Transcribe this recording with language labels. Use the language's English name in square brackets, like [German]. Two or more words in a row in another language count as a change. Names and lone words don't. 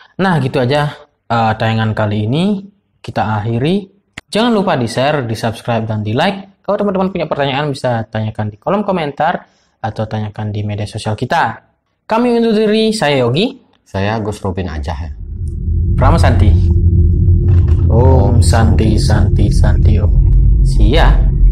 [Indonesian] Nah gitu aja tayangan kali ini kita akhiri. Jangan lupa di share, di subscribe dan di like. Kalau teman-teman punya pertanyaan bisa tanyakan di kolom komentar atau tanyakan di media sosial kita. Kami undur diri, saya Yogi. Saya Gus Robin aja ya. [Sanskrit] Prama Santi. Om Santi Santi Santi Om. [English] See ya.